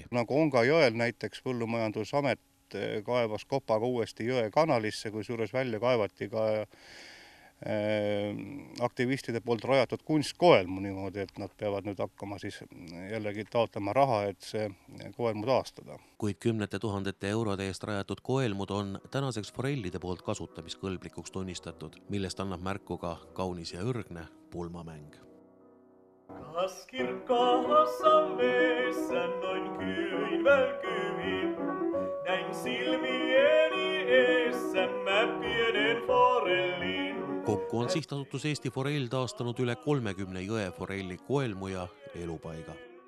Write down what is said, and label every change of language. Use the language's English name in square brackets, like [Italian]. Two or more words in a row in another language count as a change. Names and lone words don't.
[Estonian] Nagu Onga jõel näiteks Põllumajandusamet kaevas kopaga uuesti jõe kanalisse, kui suures välja kaevati ka aktivistide poolt rajatud kunstkoelmu niimoodi, et nad peavad nüüd hakkama siis jällegi taotlema raha, et see koelmu taastada. Kuid 10 000 eurode eest rajatud koelmud on tänaseks forellide poolt kasutamiskõlblikuks tunnistatud, millest annab märku ka kaunis ja ürgne pulmamäng. [Finnish] Kas kirkas on veessä noin kyin veel kyin, näin silmieni eessä mä pienen forellin. [Estonian] Kokku on sihtasutus Eesti Forell taastanud üle 30 jõeforelli koelmu ja elupaiga.